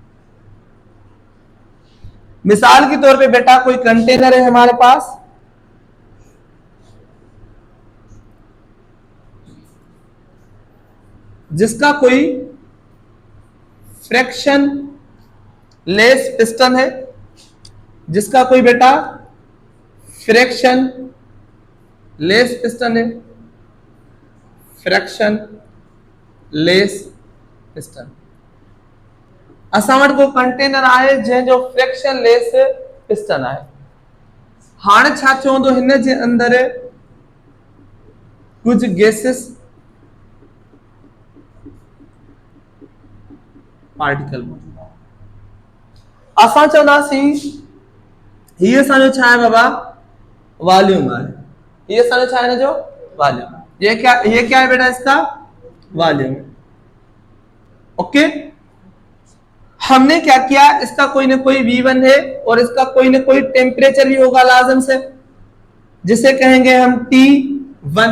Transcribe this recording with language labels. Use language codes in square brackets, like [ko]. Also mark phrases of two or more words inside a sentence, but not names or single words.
[hi] मिसाल के तौर पे बेटा कोई कंटेनर है हमारे पास, जिसका कोई [en] friction less piston [hi] है, जिसका कोई बेटा [en] friction less piston [hi] है, [en] friction less piston. [sd] असां वटि को कंटेनर आहे जंहिंजो [en] friction less piston [sd] आहे। हाणे छा चवंदो, हिन जे अंदर कुछ [en] gases particle [sd] मौजूद आहे। असां चवंदासीं हीअ असांजो छा आहे बाबा? वॉल्यूम आहे। हीअ असांजो छा आहे? हिन जो वॉल्यूम। [hi] ये क्या है बेटा? इसका वॉल्यूम। ओके, हमने क्या किया, इसका कोई ना कोई V1 है और इसका कोई ना कोई टेम्परेचर भी होगा लाजम से, जिसे कहेंगे हम T1।